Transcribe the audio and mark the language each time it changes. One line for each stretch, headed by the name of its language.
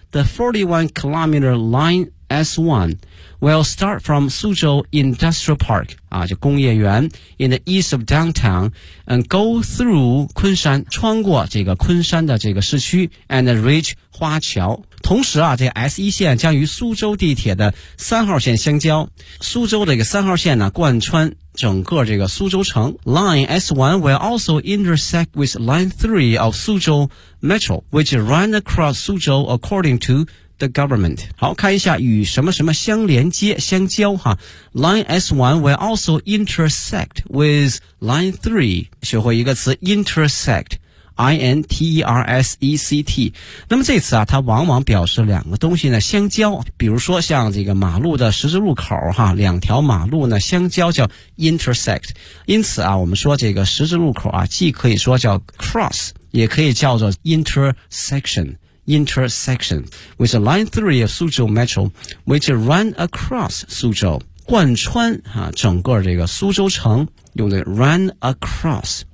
English: The 41 kilometer line S1 will start from Suzhou Industrial Park,
Chinese: 啊，就工业园
English: in the east of downtown, and go through 昆山，
Chinese: 穿过这个昆山的这个市区
English: and reach 花桥。
Chinese: 同时啊，这 S1 线将与苏州地铁的三号线相交。苏州这个三号线呢，贯穿整个这个苏州城。
English: Line S1 will also intersect with Line 3 of Suzhou Metro, which runs across Suzhou according to the government.
Chinese: 好，看一下与什么什么相连接、相交哈。
English: Line S1 will also intersect with Line 3.
Chinese: 学会一个词 intersect. INTERSECT 那么这次啊，它往往表示两个东西呢相交，比如说像这个马路的十字路口哈，两条马路呢相交叫 intersect， 因此啊，我们说这个十字路口啊，既可以说叫 cross， 也可以叫做 intersection
English: with the line 3 of Suzhou Metro which run across Suzhou，
Chinese: 贯穿啊整个这个苏州城，用的 run across。